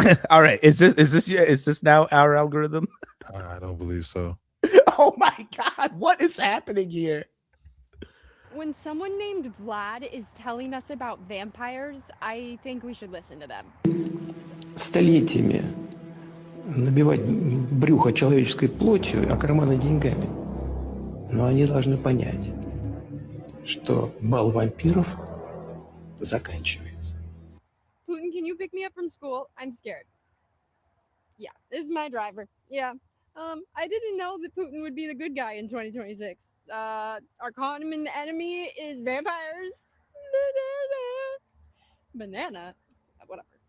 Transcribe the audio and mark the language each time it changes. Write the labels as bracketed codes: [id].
[en] All right, is this now our algorithm? I don't believe so. Oh my god, what is happening here? When someone named Vlad is telling us about vampires, I think we should listen to them. [ru] Столетиями набивать брюхо человеческой плотью, а карманы деньгами. Но они должны понять, что бал вампиров заканчивается. [en] Putin, can you pick me up from school? I'm scared. Yeah, this is my driver. Yeah. I didn't know that Putin would be the good guy in 2026. Our common enemy is vampires. Banana. Whatever.